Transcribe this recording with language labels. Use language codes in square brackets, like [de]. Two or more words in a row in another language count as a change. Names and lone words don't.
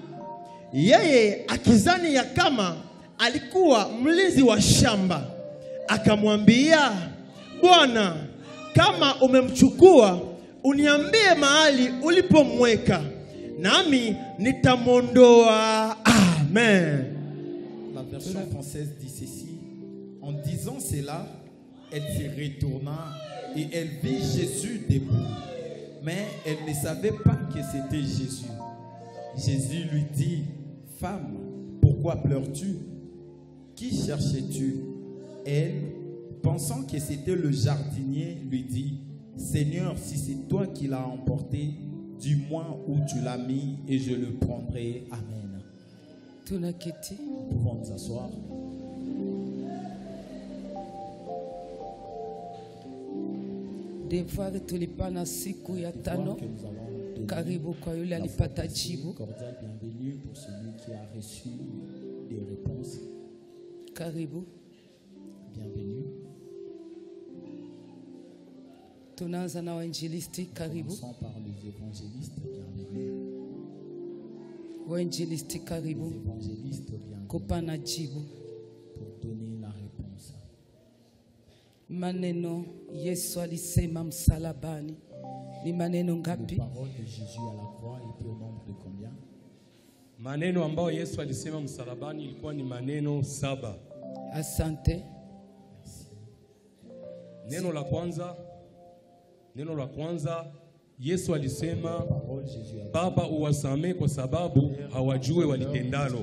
[sw] Yeye akizani ya kama alikuwa mlinzi wa shamba, akamwambia, Bwana, kama umemchukua, uniambie mahali ulipomweka, nami nitamondoa. Amen. [fr] La version française dit ceci: en disant cela, elle se retourna et elle vit Jésus debout. Mais elle ne savait pas que c'était Jésus. Jésus lui dit, femme, pourquoi pleures-tu? Qui cherches-tu? Elle, pensant que c'était le jardinier, lui dit, Seigneur, si c'est toi qui l'as emporté, dis-moi où tu l'as mis et je le prendrai. Amen. Nous pouvons nous asseoir. [sw] Devoir tulipana siku ya tano. Karibu kwa yule alipata jibu. [fr] Bienvenue pour celui qui a reçu des réponses. [sw] Karibu. [fr] Bienvenue. [sw] Tunaanza na wainjilisti. Karibu. [fr] Commençons par les évangélistes. Bienvenue. [sw] Wainjilisti karibu. [fr] Les évangélistes, bienvenue. [sw] Kupana jibu. [fr] Pour donner la réponse. [sw] Maneno Yesu alisema msalabani ni maneno ngapi? [fr] Les paroles de Jésus à la croix étaient au nombre de combien? [sw] Maneno ambao Yesu alisema msalabani ilikuwa ni maneno 7. Asante. Neno la kwanza Yesu alisema, Baba uwasamee kwa sababu hawajue walitendalo.